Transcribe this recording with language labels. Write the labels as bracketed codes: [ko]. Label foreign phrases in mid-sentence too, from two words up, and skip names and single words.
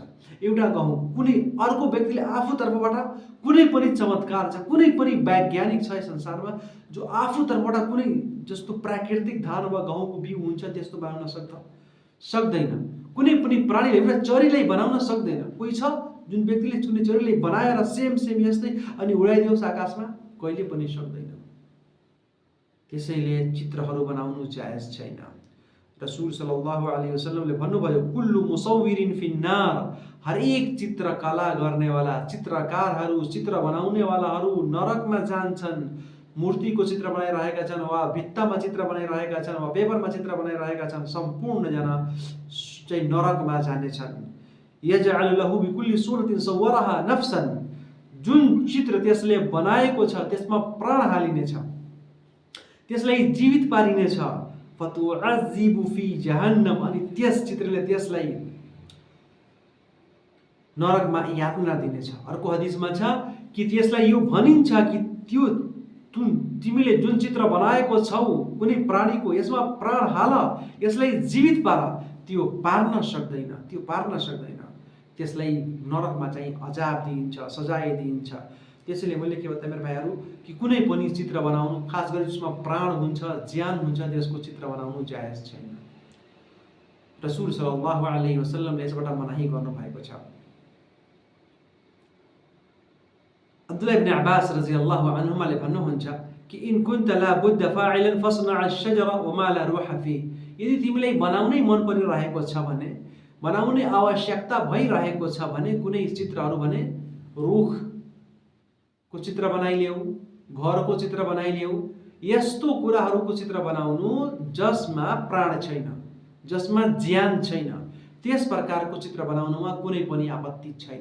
[ne] एउटा गहुँ, कुनै अर्को व्यक्तिले आफू तर्फबाट कुनै पनि चमत्कार छ, कुनै पनि वैज्ञानिक छ संसारमा जो आफू तर्फबाट कुनै जस्तो प्राकृतिक धान वा गहुँको बिउ हुन्छ त्यस्तो बनाउन सक्दैन। कुनै पनि प्राणीले, एउटा चरीलाई बनाउन सक्दैन। कोही छ जुन व्यक्तिले कुनै चरीलाई बनाएर सेम यस्तै अनि उडाइदियोस् आकाशमा? कहिले पनि सक्दैन। त्यसैले चित्रहरू बनाउनु जायज छैन। रसूल [ar] صلى الله عليه وسلم [ne] भन्नुभयो, [ar] كل مصور في النار, [ne] हरेक चित्रकला गर्नेवाला, चित्रकारहरू, चित्र बनाउनेवालाहरू नरकमा जान्छन्। मूर्तिको चित्र बनाइरहेका छन् वा भित्तामा चित्र बनाइरहेका छन् वा पेपरमा चित्र बनाइरहेका छन्, सम्पूर्णजना चाहिँ नरकमा जानेछन्। [ar] يجعل له بكل صورة صورها نفسا, [ne] जुन चित्र त्यसले बनाएको छ त्यसमा प्राण हालिनेछ, त्यसलाई जीवित पारिनेछ। [ar] فتعذبه في جهنم, [ne] अनि त्यस चित्रले त्यसलाई नरकमा यातना दिनेछ। अर्को हदिसमा छ कि त्यसलाई यो भनिन्छ कि त्यो तिमीले जुन चित्र बनाएको छौ कुनै प्राणीको, यसमा प्राण हाल, यसलाई जीवित पार, त्यो पार्न सक्दैन, त्यसलाई नरकमा चाहिँ अजाब दिइन्छ, सजाय दिइन्छ। त्यसैले मैले के बताएँ मेरो भाइहरू कि कुनै पनि चित्र बनाउनु, खास गरी जसमा प्राण हुन्छ, ज्यान हुन्छ, त्यसको चित्र बनाउनु जायज छैन। रसूल [ar] صلى الله عليه وسلم [ne] यसबाट मनाही गर्नुभएको छ। अब्दुल्लाह इब्न अब्बास [ar] رضي الله عنهما [ne] भन्नुहुन्छ कि [ar] إن كنت لا بد فاعلا فاصنع الشجر وما لا روح في, [ne] यदि तिमीलाई बनाउनै मन परिरहेको छ भने, बनाउने आवश्यकता भइरहेको छ भने कुनै चित्रहरू भने रुख को चित्र बनाइलेऊ, घरको चित्र बनाइलेऊ, यस्तो कुराहरूको चित्र बनाउनु जसमा प्राण छैन, जसमा ज्यान छैन, त्यस प्रकारको चित्र बनाउनुमा कुनै पनि आपत्ति छैन।